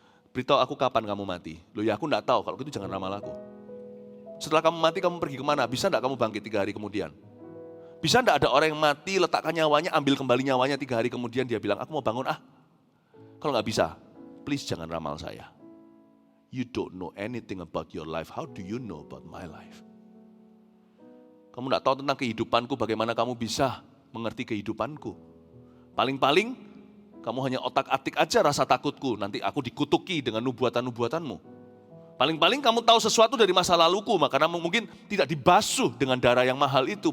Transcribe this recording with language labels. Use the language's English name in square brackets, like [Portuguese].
[Indonesian] Beritahu aku kapan kamu mati. Loh ya aku enggak tahu, kalau gitu jangan ramal aku. Setelah kamu mati kamu pergi kemana? Bisa enggak kamu bangkit 3 hari kemudian? Bisa enggak ada orang yang mati, letakkan nyawanya, ambil kembali nyawanya 3 hari kemudian dia bilang, aku mau bangun Kalau enggak bisa, please jangan ramal saya. [English] You don't know anything about your life. How do you know about my life? [Indonesian] Kamu enggak tahu tentang kehidupanku, bagaimana kamu bisa mengerti kehidupanku. Paling-paling Kamu hanya otak-atik aja rasa takutku, nanti aku dikutuki dengan nubuatan-nubuatanmu. Paling-paling kamu tahu sesuatu dari masa laluku, karena mungkin tidak dibasuh dengan darah yang mahal itu.